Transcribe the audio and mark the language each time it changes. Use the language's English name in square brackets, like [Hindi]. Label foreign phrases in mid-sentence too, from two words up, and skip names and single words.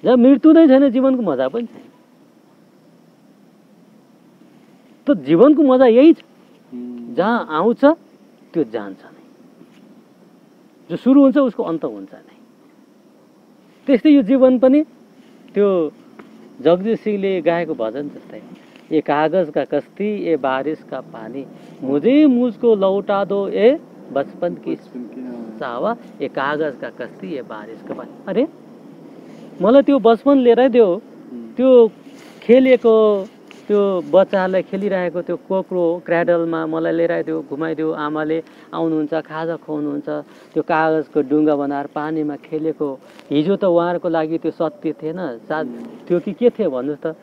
[Nepali] जब मृत्यु नै छैन जीवनको मजा पनि छैन। त जीवनको मजा यही छ, जहाँ आउँछ त्यो जान्छ नै, जो सुरु हुन्छ उसको अन्त हुन्छ नै। त्यस्तै यो जीवन पनि त्यो जगजीत सिंहले गाएको भजन जस्तै, [Hindi] ये कागज का कश्ती ये बारिश का पानी मुझे मुझको लौटा दो ए बचपन की सावा ये कागज का कश्ती ये बारिश का पानी। [Nepali] अरे मलाई त्यो बचपन लिएर दियो, त्यो खेलेको त्यो बच्चालाई खेलिरहेको त्यो कोक्रो क्र्याडलमा मलाई लिएर दियो, घुमाइदियो। आमाले आउनुहुन्छ, खाजा खुवाउनुहुन्छ, त्यो कागजको डुङ्गा बनाएर पानीमा खेलेको। हिजो त उहाँहरूको लागि त्यो सत्य थिएन, त्यो कि के थियो भन्नुहोस् त?